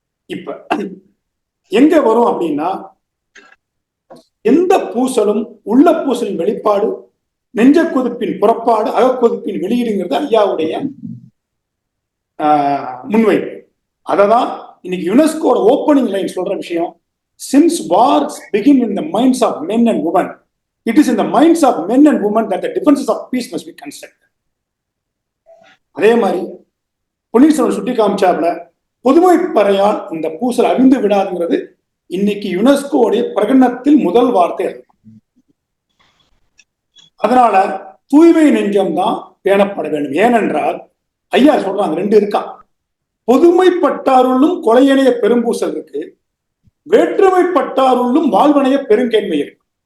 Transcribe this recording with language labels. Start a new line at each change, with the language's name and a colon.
Tamil: இப்ப எங்க வரும் அப்படின்னா, எந்த பூசலும் உள்ள பூசலின் வெளிப்பாடு, நெஞ்ச கொதிப்பின் புறப்பாடு, அகக்கொதிப்பின் வெளியீடுங்கிறது ஐயாவுடைய முன்வைப்பு. அததான் இன்னைக்கு யுனெஸ்கோட ஓப்பனிங் லைன் சொல்ற விஷயம்.
English: Since wars begin in the minds of men and women, it is in the minds of men and women that the defenses of peace must be constructed.
Tamil: அதே மாதிரி பொன்னியின் செல்வன் சுட்டி காமிச்சாப்ல பொதுமை பறையால் இந்த பூசல் அழிந்து விடாதுங்கிறது இன்னைக்கு யுனெஸ்கோடைய பிரகடனத்தில் முதல் வார்த்தை. அதனால தூய்மை நெஞ்சம் தான் பேணப்பட வேண்டும். ஏனென்றால் ஐயா சொல்றாங்க, ரெண்டு இருக்கா, பொதுமைப்பட்டாருள்ளும் கொலையணைய பெரும்பூசல் இருக்கு, வேற்றுமைப்பட்டாருள்ளும் வாழ்வனைய பெருங்கேண்மை இருக்கு.